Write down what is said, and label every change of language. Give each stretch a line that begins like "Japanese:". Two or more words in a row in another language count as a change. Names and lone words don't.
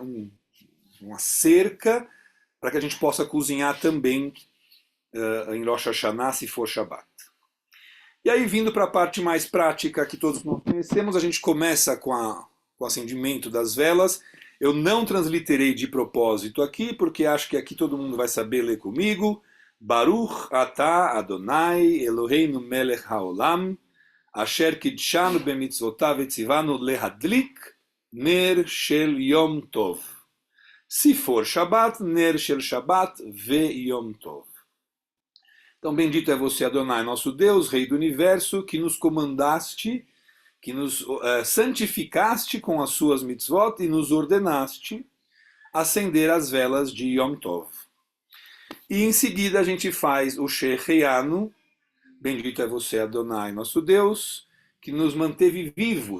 Portuguese: Uma cerca para que a gente possa cozinhar também em Rosh Hashanah se for Shabat. E aí vindo para a parte mais prática que todos nós conhecemos, a gente começa com o acendimento das velas. Eu não transliterei de propósito aqui, porque acho que aqui todo mundo vai saber ler comigo.
Hebrew: ברוך אתה אדוני אלוהינו מלך העולם אשר קדשנו במצוותיו וציוונו להדליק נר של יום טוב.
Portuguese: Se for Shabbat,
Hebrew: נר של שבת ויום טוב.
Portuguese: Então bendito é você, Adonai, nosso Deus, Rei do Universo, que nos comandaste, que nos santificaste com as suas mitzvot e nos ordenaste acender as velas de Yom Tov. E em seguida a gente faz o Sheheyanu, bendito é você, Adonai, nosso Deus, que nos manteve vivos.